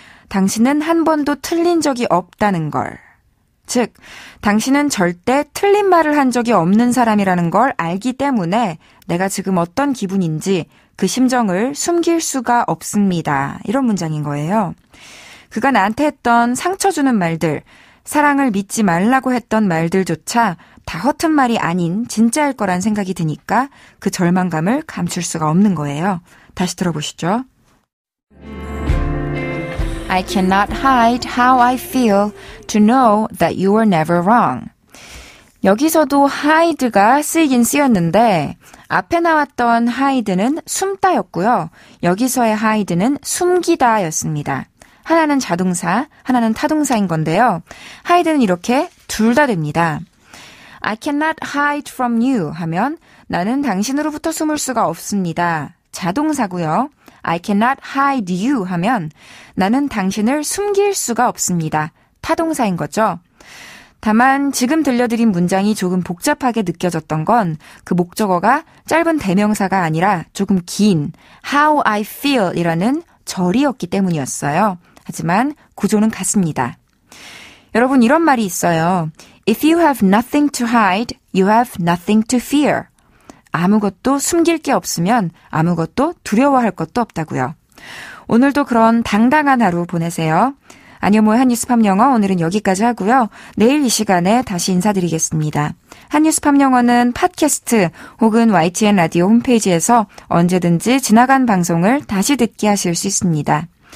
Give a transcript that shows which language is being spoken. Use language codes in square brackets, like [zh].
[ko] 당신은 한 번도 틀린 적이 없다는 걸. 즉, 당신은 절대 틀린 말을 한 적이 없는 사람이라는 걸 알기 때문에 내가 지금 어떤 기분인지 그 심정을 숨길 수가 없습니다. 이런 문장인 거예요. 그가 나한테 했던 상처 주는 말들, 사랑을 믿지 말라고 했던 말들조차 다 허튼 말이 아닌 진짜일 거란 생각이 드니까 그 절망감을 감출 수가 없는 거예요. 다시 들어보시죠. [en] I cannot hide how I feel to know that you were never wrong. [ko] 여기서도 hide가 쓰이긴 쓰였는데 앞에 나왔던 hide는 숨다였고요. 여기서의 hide는 숨기다였습니다. 하나는 자동사, 하나는 타동사인 건데요. hide는 이렇게 둘 다 됩니다. [en] I cannot hide from you [ko] 하면 나는 당신으로부터 숨을 수가 없습니다. 자동사고요. [en] I cannot hide you [ko] 하면 나는 당신을 숨길 수가 없습니다. 타동사인 거죠. 다만 지금 들려드린 문장이 조금 복잡하게 느껴졌던 건 그 목적어가 짧은 대명사가 아니라 조금 긴 [en] how I feel [ko] 이라는 절이었기 때문이었어요. 하지만 구조는 같습니다. 여러분 이런 말이 있어요. [en] If you have nothing to hide, you have nothing to fear. [ko] 아무것도 숨길 게 없으면 아무것도 두려워할 것도 없다고요. 오늘도 그런 당당한 하루 보내세요. 안녕모의 한뉴스팝 영어 오늘은 여기까지 하고요. 내일 이 시간에 다시 인사드리겠습니다. 한뉴스팝 영어는 팟캐스트 혹은 YTN 라디오 홈페이지에서 언제든지 지나간 방송을 다시 듣게 하실 수 있습니다.